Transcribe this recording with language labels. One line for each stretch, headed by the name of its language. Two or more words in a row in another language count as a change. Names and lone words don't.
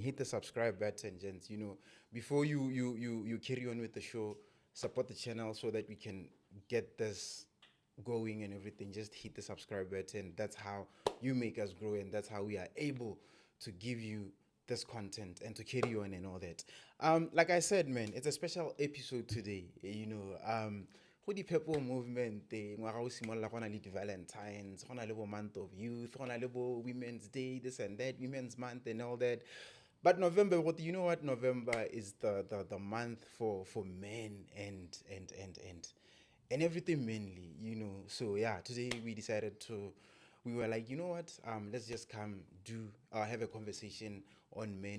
English: Hit the subscribe button, gents. Before you carry on with the show, support the channel so that we can get this going and everything. Just hit the subscribe button. That's how you make us grow, and that's how we are able to give you this content and to carry on and all that. Like I said, man, it's a special episode today.
Tswana: Go di
English: people movement
Tswana: ngwaga o simolola go na le di-Valentines, go na le bo
English: month of youth,
Tswana: go na le bo
English: Women's Day, this and that, Women's Month and all that. But November, you know what? November is the month for men and everything mainly, So yeah, today we were like, you know what? Let's just come have a conversation on men.